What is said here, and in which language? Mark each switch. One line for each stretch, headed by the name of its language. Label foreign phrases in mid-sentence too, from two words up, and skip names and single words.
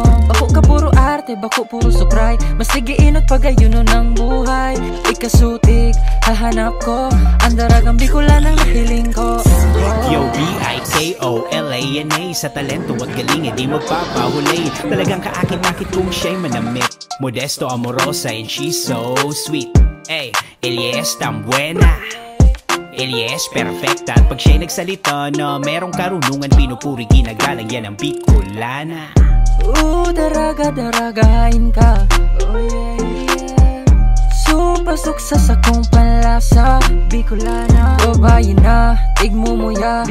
Bikol: Bako ka puro arte, bako puro sukray. Mas tigiinot pagayon ng buhay. Ikasutig, hahanap ko ang daragang Bicolana na hiling ko.
Filipino: Yo, Bicolana, sa talento at galing, di magpapahuli. Talagang kaakit-akit kung siya'y manamit.
Spanish: Modesto, amorosa,
English: and she's so sweet.
Spanish: Ey, ella es tan buena, ella es perfecta.
Filipino: At pag siya'y nagsalita na merong karunungan, pinupuri, ginagalang, yan ang Bicolana.
Bikol: Daraga-daragain ka. Pasok sa sakong panlasa Bicolana, babae na, tigmumuya.